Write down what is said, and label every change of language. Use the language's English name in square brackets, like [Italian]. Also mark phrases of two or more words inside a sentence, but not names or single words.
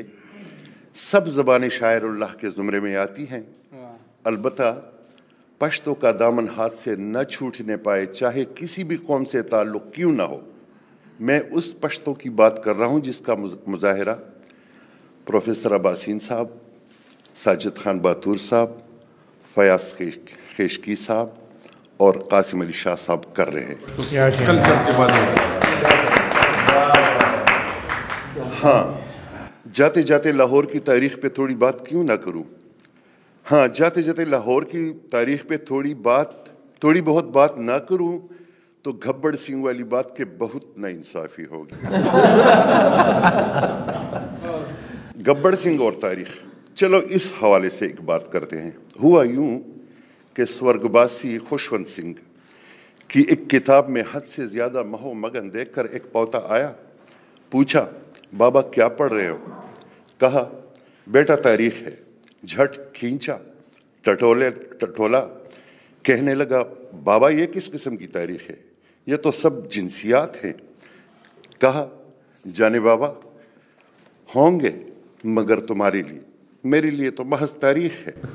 [Urdu] سب زبانیں شاعر اللہ کے زمرے میں آتی ہیں، البتہ پشتو کا دامن ہاتھ سے نہ چھوٹنے پائے، چاہے کسی بھی قوم سے تعلق کیوں نہ ہو۔ میں اس پشتو کی بات کر رہا ہوں جس کا مظاہرہ پروفیسر عباسین صاحب، ساجد خان باتور صاحب، فیاض خیشکی صاحب اور قاسم علی شاہ صاحب کر رہے ہیں۔ ہاں، جاتے جاتے لاہور کی تاریخ پہ تھوڑی بات کیوں نہ کروں؟ ہاں، جاتے جاتے لاہور کی تاریخ پہ تھوڑی بہت بات نہ کروں تو گھبڑ سنگھ والی بات کے بہت ناانصافی ہوگی۔ گبڑ سنگھ اور تاریخ، چلو اس حوالے سے ایک بات کرتے ہیں۔ ہوا یوں کہ سورگواسی خوشونت سنگھ کی ایک کتاب میں حد سے زیادہ مہو مگن دیکھ کر ایک پوتا آیا، پوچھا بابا کیا پڑھ رہے ہو? کہا بیٹا تاریخ ہے. جھٹ کھینچا، ٹٹولا، کہنے لگا بابا یہ کس قسم کی تاریخ ہے? یہ تو سب جنسیات ہیں. کہا جانے بابا ہوں گے، مگر تمہارے لیے، میرے لیے تو محض تاریخ ہے.